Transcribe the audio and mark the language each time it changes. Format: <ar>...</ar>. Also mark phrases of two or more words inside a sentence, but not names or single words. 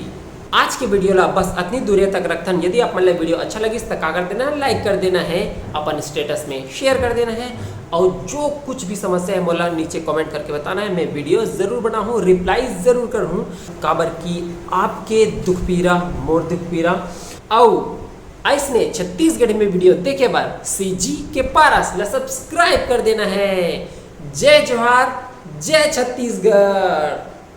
<hne>आज के वीडियो ला बस इतनी दूरी तक रखथन। यदि आप मन वीडियो अच्छा लगी तो का कर देना है, लाइक कर देना है, अपन स्टेटस में शेयर कर देना है, और जो कुछ भी समस्या है मोला नीचे कमेंट करके बताना है। मैं वीडियो ज़रूर बनाऊँ, रिप्लाई ज़रूर करूँ, काबर की आपके दुख पीरा मोर दुख पीरा। और ऐसने छत्तीसगढ़ी में वीडियो देखे बार सीजी के पारस ला सब्सक्राइब कर देना है। जय जोहार, जय छत्तीसगढ़।</hne>